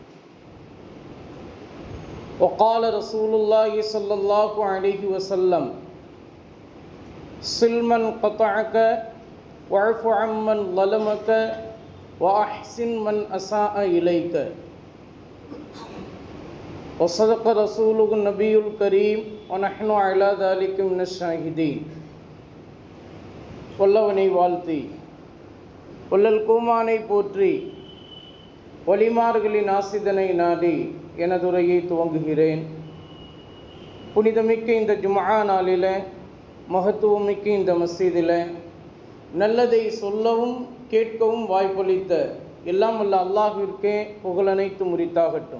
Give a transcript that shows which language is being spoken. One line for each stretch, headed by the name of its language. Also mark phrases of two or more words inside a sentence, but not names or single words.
Arabic: وقال رسول الله صلى الله عليه وسلم: صل من قطعك واعف عمن ظلمك وأحسن من أساء إليك. وصدق رسوله النبي الكريم ونحن على ذلك من الشاهدين.
Tamil: வல்லவனை வாழ்த்தி வள்ளல் கோமானை போற்றி வலிமார்களின் ஆசிதனை நாடி எனதுரையை துவங்குகிறேன். புனிதமிக்க இந்த ஜும்ஆ நாளில், மகத்துவமிக்க இந்த மஸ்ஜிதில் நல்லதை சொல்லவும் கேட்கவும் வாய்ப்பளித்த எல்லாம் வல்ல அல்லாஹ்விற்கே புகழனைத்து முறித்தாகட்டும்.